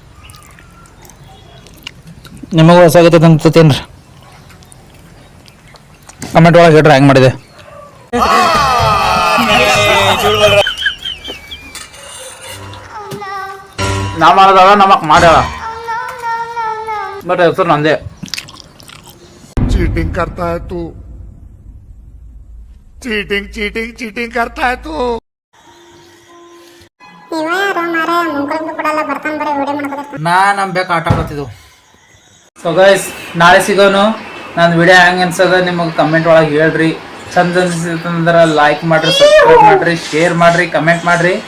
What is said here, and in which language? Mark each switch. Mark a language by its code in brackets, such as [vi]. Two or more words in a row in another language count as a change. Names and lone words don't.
[kn] ನಿಮಗೂ ಹೊಸಾಗತ್ತೆ ಅಂತೇನ್ರಿ ಕಮೆಂಟ್ ಒಳಗೆ ಹೇಳ್ರಿ ಹೆಂಗೆ ಮಾಡಿದೆ. ನಾ ಮಾಡೋದವ ನಮಕ್ ಮಾಡ್ಯಾಳ ಬಟ್ ಹೆಸರು ನಂದೇ. [hi] चीटिंग करता है तू. चीटिंग करता है तू. [kn] ನಾ ಬೇಕು ಆಟ ಆಡ್ತಿದ್ದು. [en] so guys [kn] ನಾಳೆ ಸಿಗೋನು. ನಾನು ವಿಡಿಯೋ ಹೆಂಗೆ ಅನ್ಸದ ನಿಮಗೆ ಕಮೆಂಟ್ ಒಳಗೆ ಹೇಳ್ರಿ. ಚಂದ ಅನ್ಸಿತ್ತಂದ್ರೆ ಲೈಕ್ ಮಾಡ್ರಿ, ಸಬ್ಸ್ಕ್ರೈಬ್ ಮಾಡ್ರಿ, ಶೇರ್ ಮಾಡ್ರಿ, ಕಮೆಂಟ್ ಮಾಡ್ರಿ.